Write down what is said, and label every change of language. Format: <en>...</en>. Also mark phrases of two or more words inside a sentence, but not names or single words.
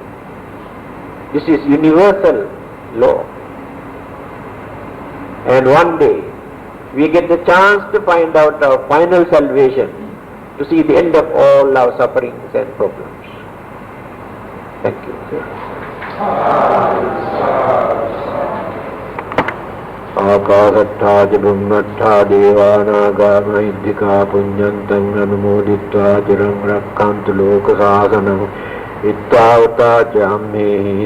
<en>This is universal law. And one day, we get the chance to find out our final salvation, to see the end of all our sufferings and problems. Thank you.</en> <pi>Akāsattā ca bhummattā devānāgā mahidhikā puññantaṃ anumoditvā chiraṃ rakkhantu lokasāsanam ittāvatā ca ammehi</pi>